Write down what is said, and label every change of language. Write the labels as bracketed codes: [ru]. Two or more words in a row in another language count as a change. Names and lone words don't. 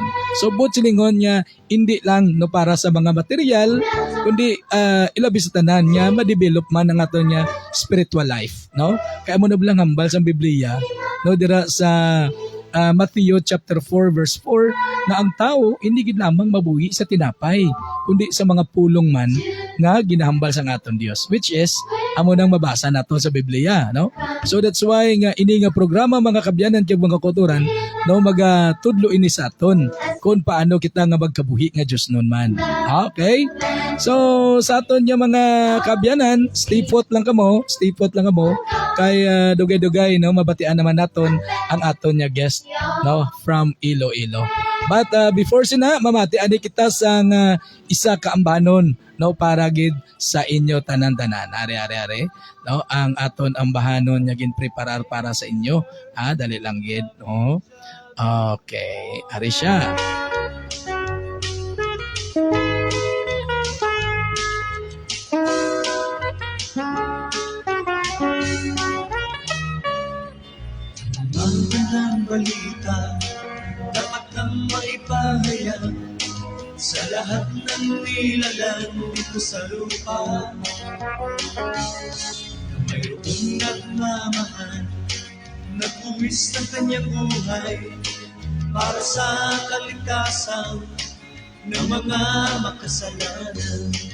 [hil] So both silingon niya hindi lang no para sa mga material kundi ilabi sa tanan niya ma-develop man ang ato niya [en] spiritual life, [hil] no? Kaya mo na bilang hambal sa Biblia no dira sa Matthew chapter 4 verse 4 na ang tao hindi gid lamang mabuhi sa tinapay kundi sa mga pulong man nga ginahambal sa aton Dios, [en] which is [hil] amo nang mabasa nato sa Biblia, no? [en] So that's why [hil] nga ini nga programa mga kabyanan kag mga kauturan no magatudlo ini sa aton kung paano kita nga magkabuhi nga Dios nun man. Okay? So sa aton nga mga kabyanan, [en] stay put [hil] lang kamo kay dugay-dugay no mabatian naman naton ang aton nga guest no from Iloilo. But before sina mamati ani kita sang isa ka ambanon no para gid sa inyo tanan-tanan. Are no ang aton ambahanon nga ginpreparar para sa inyo. Dali lang gid no. Okay, ari siya. [tl] Ang balita dapat nang maipahayag sa lahat ng nilalang dito sa lupa. Mayroong nagmamahal, nagbuwis ng kanyang buhay para sa kaligtasan ng mga makasalanan.